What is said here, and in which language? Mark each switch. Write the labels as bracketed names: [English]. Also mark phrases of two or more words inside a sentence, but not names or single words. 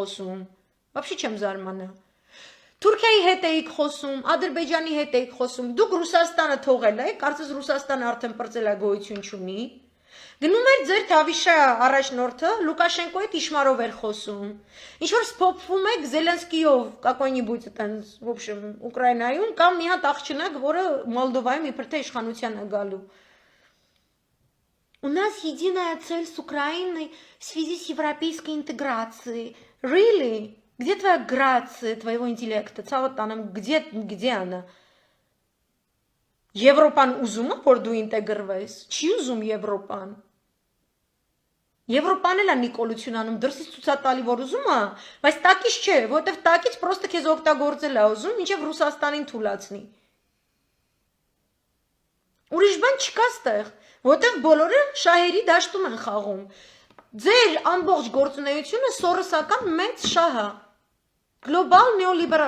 [Armenian] խոսում, вообще չեմ զարմանա։ Թուրքիայի հետ էիք խոսում, Ադրբեջանի հետ էիք խոսում, դուք Ռուսաստանը թողել եք, կարծես Ռուսաստանը արդեն պրծելագոյություն չունի։ Գնում էր ձեր Թավիշա առաջնորդը Լուկաշենկոյի հետ իշմարով էր խոսում։ Ինչ որ սփոփվում եք Զելենսկիով, [Russian] какой-нибудь տենց, в общем, [Armenian] Ուկրաինայում կամ մի հատ աղջնակ, որը Մոլդովայում իբր թե իշխանության է գալու։ [Russian] У нас единая цель с Украиной в связи с европейской интеграцией. [English] Really? [Russian] Где твоя грация твоего интеллекта? Цаватанам, где она? [Armenian] Եվրոպան ուզում է, որ դու ինտեգրվես, չի ուզում Եվրոպան։ Եվրոպան էլ է նիկոլություն անում, դրսից ցուցատալի որ ուզում է, բայց տակից չէ, որովհետև տակից պրոստը քեզ օգտագործել է ուզում, մինչև Ռուսաստանին թուլացնի։ Ուրիշ բան չկա ստեղ, որովհետև բոլորը շահերի դաշտում են խաղում։ Ձեր ամբողջ գործունեությունը սորոսական մեծ շահ է։ Գլոբալ նեոլիբերալ